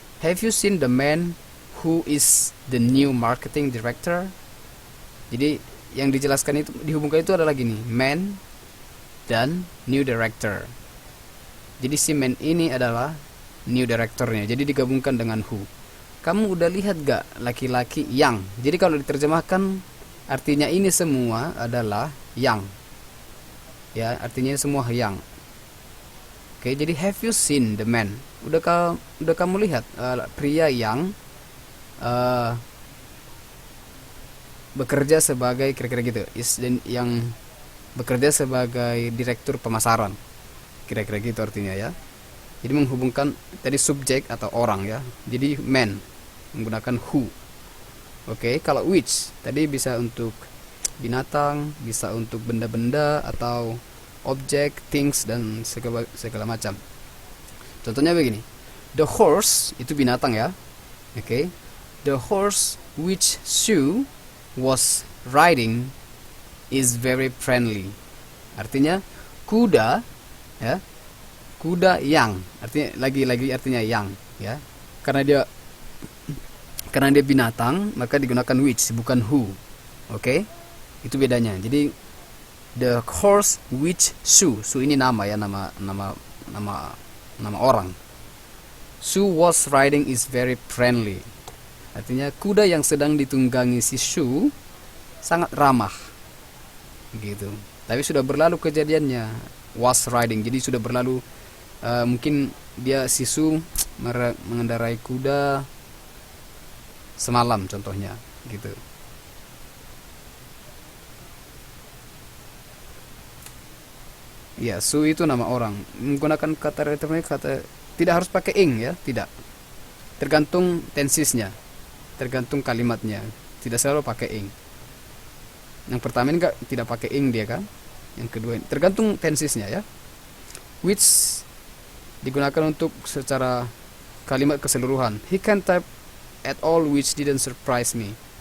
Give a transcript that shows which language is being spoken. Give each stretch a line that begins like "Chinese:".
English: Have you seen the man who is the new marketing director?
Indonesian: Jadi yang dijelaskan itu, dihubungkan itu adalah gini, man dan new director. Jadi si man ini adalah new directornya. Jadi digabungkan dengan who. Kamu udah lihat gak laki-laki yang? Jadi kalau diterjemahkan artinya ini semua adalah yang. Ya, artinya ini semua yang.
English: Oke, jadi have you seen the man?
Indonesian: Udah kamu lihat pria yang bekerja sebagai kira-kira gitu, yang bekerja sebagai direktur pemasaran, kira-kira gitu artinya ya. Jadi menghubungkan tadi subjek atau orang ya. Jadi man menggunakan who. Oke, kalau which tadi bisa untuk binatang, bisa untuk benda-benda atau objek, things, dan segala macam. Contohnya begini, the horse itu binatang ya.
English: Oke, the horse which Sue was riding is very friendly.
Indonesian: Artinya kuda ya, kuda yang, artinya lagi artinya yang ya. Karena dia binatang, maka digunakan which bukan who. Oke, itu bedanya. Jadi
English: the horse which Sue
Indonesian: ini nama ya, nama orang.
English: Sue was riding is very friendly.
Indonesian: Artinya kuda yang sedang ditunggangi si Sue sangat ramah. Gitu. Tapi sudah berlalu kejadiannya,
English: was riding.
Indonesian: Jadi sudah berlalu, mungkin dia si Sue mengendarai kuda semalam contohnya, gitu. Ya, Sue itu nama orang. Menggunakan kata relative, tidak harus pakai ing ya, tidak. Tergantung tensisnya. tergantung kalimatnya, tidak selalu pakai ing. Yang pertama ini tidak pakai ing dia kan, yang kedua ini tergantung tensesnya ya. Which digunakan untuk secara kalimat keseluruhan.
English: He can't type at all which didn't surprise me.